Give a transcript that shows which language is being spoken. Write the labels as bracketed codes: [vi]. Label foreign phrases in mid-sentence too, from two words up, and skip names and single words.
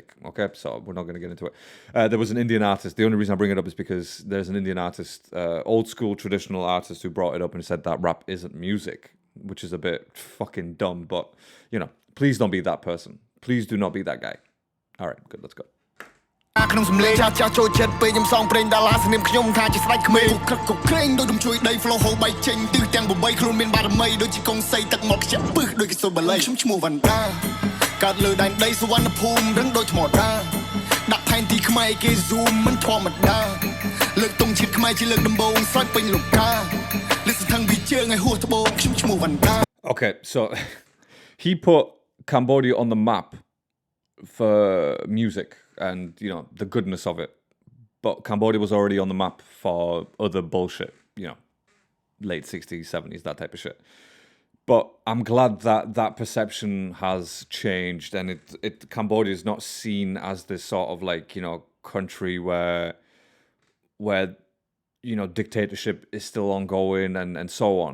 [en] Okay, so we're not going to get into it. There was an Indian artist. The only reason I bring it up is because there's an Indian artist, old school traditional artist, who brought it up and said that rap isn't music, which is a bit fucking dumb. But please don't be that person. Please do not be that guy. All right, good. Let's go. [km] ក្នុងសំឡេងចាស់ចូលចិត្តពេលខ្ញុំសងព្រេងដាឡាស្នាមខ្ញុំថាជាស្ដេចក្មេងក្រឹកក្រែងដូចរំជួយដី flow ហូរបែកចេញទិសទាំង8ខ្លួនមានបារមីដូចជាកុងសីទឹកមកខ្ជាក់ពឹសដូចគេសូនបល័យខ្ញុំឈ្មោះ Vannda កើតលើដែនដីសុវណ្ណភូមិរឹងដូចថ្មដា ដាក់ផែនទីខ្មែរគេ zoom មិនធម្មតាលើកទង់ជាតិខ្មែរជាលើកដំបូងស្រោចពេញលោកកាលិសទាំងវិជើងឲ្យហួសត្បូងខ្ញុំឈ្មោះវណ្ដា [en] Okay, so he put Cambodia on the map for music and, you know, the goodness of it. But Cambodia was already on the map for other bullshit, you know, late 60s, 70s, that type of shit. But I'm glad that that perception has changed and Cambodia is not seen as this sort of like, you know, country where you know, dictatorship is still ongoing and so on.